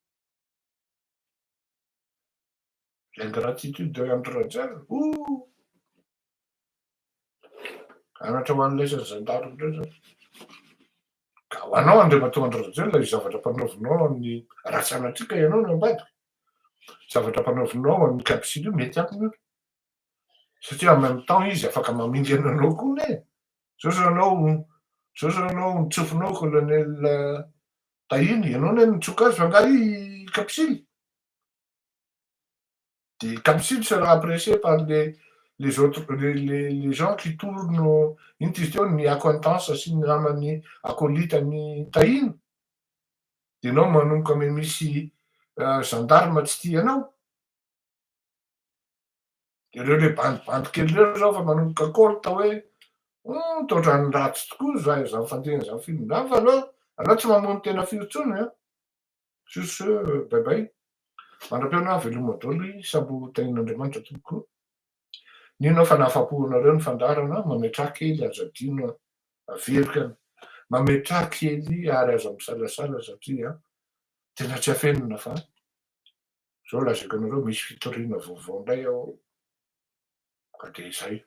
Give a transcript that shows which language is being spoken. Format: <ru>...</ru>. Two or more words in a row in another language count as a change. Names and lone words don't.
<fr>L'ingratitude de Andry Rajoelina.</fr> <mg>Anatra ho an'ilay zandary indray zao. Ka ho anao andriamatoa Andry Rajoelina io zavatra mpanaovinao amin'ny ratsanatsika ianao no ambadika. Zavatra mpanaovinao amin'ny kapisily io mety aminy io. Satria</mg> <fr>en même temps</fr> <mg>izy afaka mamingy anao koa ne. Sao anao nitsofinao colonel tahiny, ianao ne mitsoka azy fa ngary kapsily.</mg> <fr>De kapsily sera apprécié par les autres, les gens qui tournent,</fr> <mg>ino ty izy teo, ny acquaintance sy ny namany akoalitany tahiny. De anao manomboka ame misy gendarme tsy tia anao. De reo le bandibandy kely reo zao fa manomboka colta hoe to ohatrany ratsy tokoa zany fandehana zany film zany fa anao tsy mamono tena firy intsony a.</mg> <fr>Sur ce,</fr> <en>bye bye.</en> <mg>Mandram-piona veloma daholo sabo tenin'Andriamanitra tokoa. Ninona fa nahafapo anareo ny fandarana, mametraha kely azo adino averika, mametraha kely ary azo misalasala satria tena tsy afenina fa zao lazaiko anareo misy fitoriana vaovao indray ao ka de izay.</mg>